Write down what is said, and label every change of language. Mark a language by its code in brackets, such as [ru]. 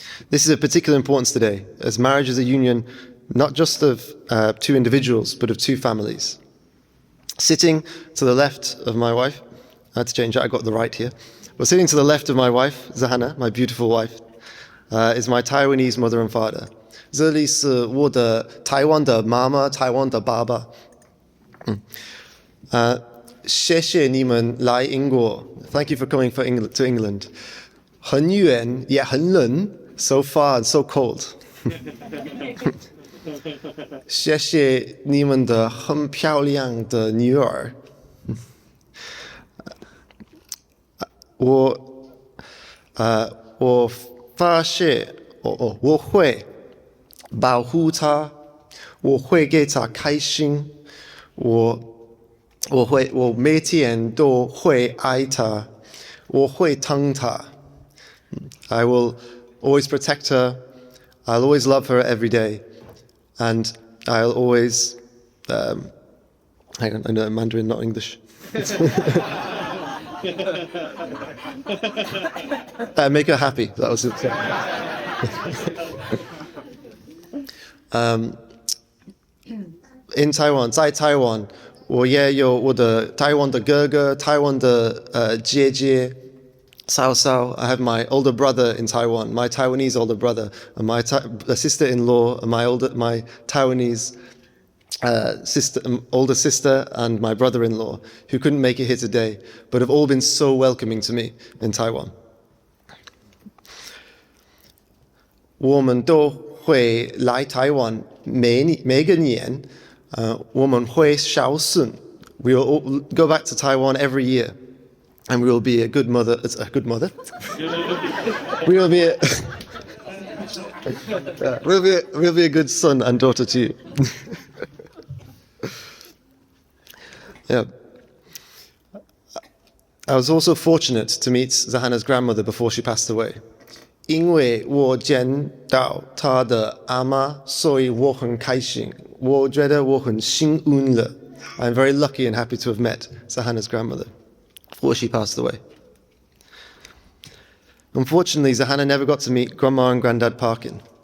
[en] This is of particular importance today, as marriage is a union not just of two individuals, but of two families. Sitting to the left of my wife, I had to change that, I got the right here, but sitting to the left of my wife, Zohanna, my beautiful wife, is my Taiwanese mother and father. [zh] 这里是我的台湾的妈妈，台湾的爸爸。谢谢你们来英国。 [en] Thank you for coming to England. [zh] 很远也很冷 [en] so far and so cold. [zh] 谢谢你们的很漂亮的女儿。我发现我会保护她，我会给她开心。我每天都会爱她，我会疼她。 [en] I will always protect her. I'll always love her every day, and I'll always. Hang on, I know Mandarin, not English. Make her happy. That was it. In Taiwan, [zh] 在台湾，我也有我的台湾的哥哥，台湾的姐姐，嫂嫂。 [en] I have my older brother in Taiwan, my Taiwanese older brother, and my sister-in-law, and my Taiwanese older sister, and my brother-in-law, who couldn't make it here today, but have all been so welcoming to me in Taiwan. [zh] 我们都会来台湾每个年。我们会孝顺. [en] We will all go back to Taiwan every year, and we will be a good mother. A good mother. we will be. We'll be a good son and daughter to you. Yeah. I was also fortunate to meet Zohanna's grandmother before she passed away. [zh] 因为我见到她的阿妈，所以我很开心。我觉得我很幸运了。 [en] I'm very lucky and happy to have met Zohanna's grandmother before she passed away. Unfortunately, Zohanna never got to meet Grandma and Granddad Parkin.